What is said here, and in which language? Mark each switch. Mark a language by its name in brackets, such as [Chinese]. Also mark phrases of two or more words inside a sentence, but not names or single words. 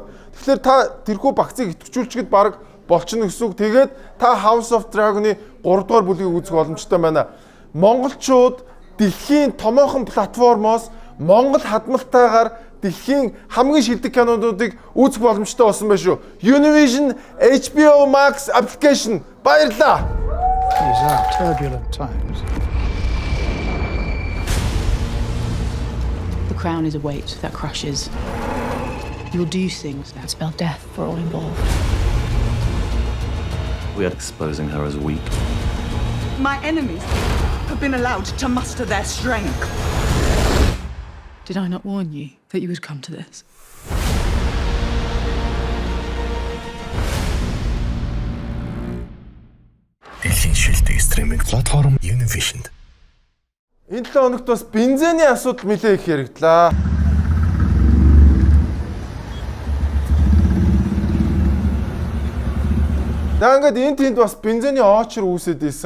[Mongolian] Тэгэхээр та тэрхүү багцыг идэвхжүүлчихэд баг болчихно гэсэн үг. Тэгээд та House of Dragon-ы 3 дугаар бүлгийг үзэх боломжтой байна. Монголчууд дэлхийн томоохон платформоос Монгол хадмалтайгаар дэлхийн хамгийн шилдэг кинонуудыг үзэх боломжтой болсон байна шүү. Univision HBO Max application баярлалаа. [English] These are turbulent times. The crown is a weight that crushes. You'll do things that spell death for all involved. We are exposing her as weak. My enemies have been allowed to muster their strength. Did I not warn you that you would come to this? [Mongolian] Дэлхийн шилдэг стриминг платформ Univision. Энэ 7 хоногт бас бензиний асуудал нэлээд их яригдлаа. За ингээд энэ тэнд бас бензиний оочор үүсээд ийсэн.